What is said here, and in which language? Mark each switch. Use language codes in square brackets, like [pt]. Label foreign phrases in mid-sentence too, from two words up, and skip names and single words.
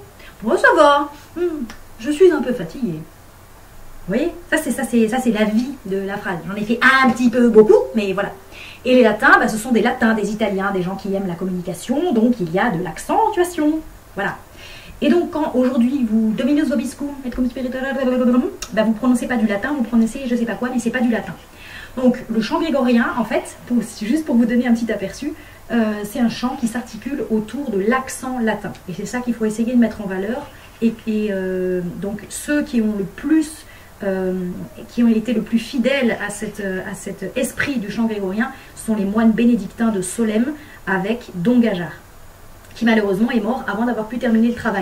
[fr] Bon, ça va, je suis un peu fatiguée. Vous voyez, ça c'est la vie de la phrase. J'en ai fait un petit peu beaucoup, mais voilà. Et les latins, ce sont des latins, des italiens, des gens qui aiment la communication, donc il y a de l'accentuation. Voilà. Et donc quand aujourd'hui vous [la] dominus vobiscum, [fr] et comme vous prononcez pas du latin, vous prononcez je sais pas quoi, mais c'est pas du latin. Donc le chant grégorien, en fait, juste pour vous donner un petit aperçu, c'est un chant qui s'articule autour de l'accent latin. Et c'est ça qu'il faut essayer de mettre en valeur. Donc ceux qui ont le plus, qui ont été le plus fidèles à cet esprit du chant grégorien sont les moines bénédictins de Solesmes avec Don Gajar, qui malheureusement est mort avant d'avoir pu terminer le travail.